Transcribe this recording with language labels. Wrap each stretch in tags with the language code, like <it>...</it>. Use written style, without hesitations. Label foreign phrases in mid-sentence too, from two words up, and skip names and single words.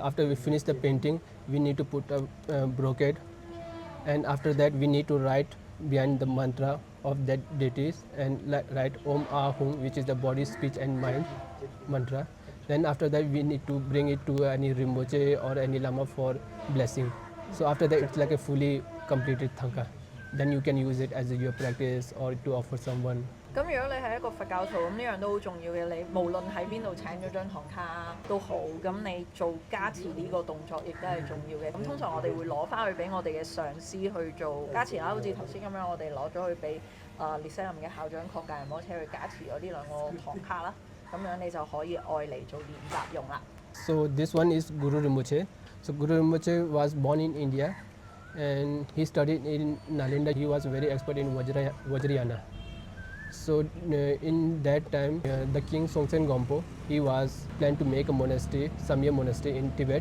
<en>After we finish the painting, we need to put a brocade, and after that we need to write behind the mantra of that deities and write Om Ahum, which is the body, speech and mind mantra. Then after that we need to bring it to any Rinpoche or any Lama for blessing. So after that it's like a fully completed Tanka. Then you can use it as your practice or to offer someone.</en> <yue>咁如果你係一個佛教徒，咁呢樣都好重要嘅。你無論喺邊度請咗張唐卡都好，咁你做加持呢個動作亦都係重要嘅。咁通常我哋會攞翻去俾我哋嘅上司去做加持啦，好似頭先咁樣，我哋攞咗去俾列西林嘅校長確教仁波切去加持咗呢兩個唐卡啦。咁樣你就可以愛嚟做練習用啦。</yue> <en>So this one is Guru Rinpoche. So Guru Rinpoche was born in India and he studied in Nalanda. He was very expert in Vajrayana. So in that time, the king Songtsen Gompo, he was planned to make a monastery, Samye monastery in Tibet.</en>